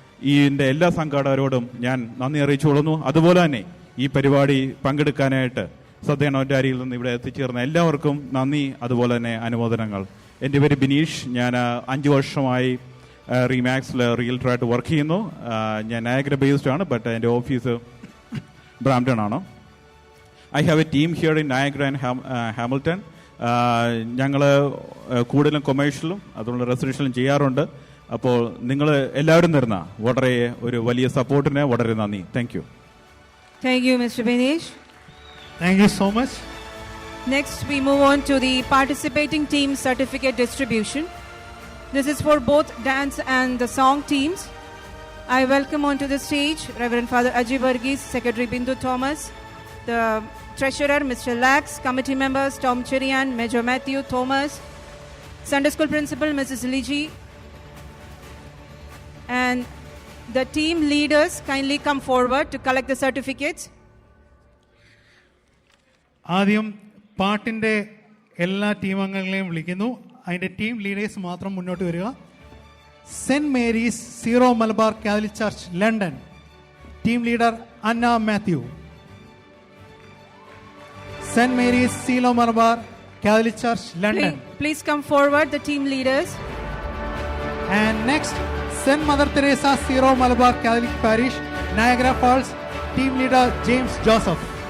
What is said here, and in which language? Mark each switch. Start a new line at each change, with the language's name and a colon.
Malayalam: ഇതിൻ്റെ എല്ലാ സംഘാടകരോടും ഞാൻ നന്ദി അറിയിച്ചുകൊള്ളുന്നു. അതുപോലെ തന്നെ ഈ പരിപാടി പങ്കെടുക്കാനായിട്ട് സത്യനോറ്റാരിയിൽ നിന്ന് ഇവിടെ എത്തിച്ചേർന്ന എല്ലാവർക്കും നന്ദി, അതുപോലെ തന്നെ അനുമോദനങ്ങൾ. എൻ്റെ പേര് ബിനീഷ്. ഞാൻ 5 വർഷമായി റീമാക്സിൽ റിയൽറ്ററായിട്ട് വർക്ക് ചെയ്യുന്നു. ഞാൻ നയഗ്ര ബേസ്ഡ് ആണ്, ബട്ട് എൻ്റെ ഓഫീസ് ബ്രാംപ്ടൺ ആണ്.
English: I have a team here in Niagara and Hamilton.
Malayalam: ഞങ്ങൾ കൂടുതലും കൊമേഴ്ഷ്യലും അതുകൊണ്ട് റെസിഡൻഷ്യലും ചെയ്യാറുണ്ട്. അപ്പോൾ നിങ്ങൾ എല്ലാവരും തരുന്ന വളരെ ഒരു വലിയ സപ്പോർട്ടിന് വളരെ നന്ദി.
English: Thank you. Thank you, Mr. Benish. Thank you so much. Next, we move on to the participating team certificate distribution. This is for both dance and the song teams. I welcome onto the stage Reverend Father Ajay Varghese, Secretary Bindu Thomas, the Treasurer Mr. Lax, committee members Tom Cherian, Major Matthew Thomas, Sunday School Principal Mrs. Liji, and the team leaders kindly come forward to collect the certificates.
Malayalam: ആദ്യം പാട്ടിൻ്റെ എല്ലാ team അംഗങ്ങളെയും വിളിക്കുന്നു. അതിൻ്റെ team leaders മാത്രം മുന്നോട്ട് വരിക. Cent Mary's zero Malabar Catholic church London, team leader Anna Mathew. Cent Mary's zero Malabar Catholic church London.
English: Please come forward, the team leaders. And next, St. Mother Teresa Zero Malabar Catholic Parish, Niagara Falls, team leader James Joseph.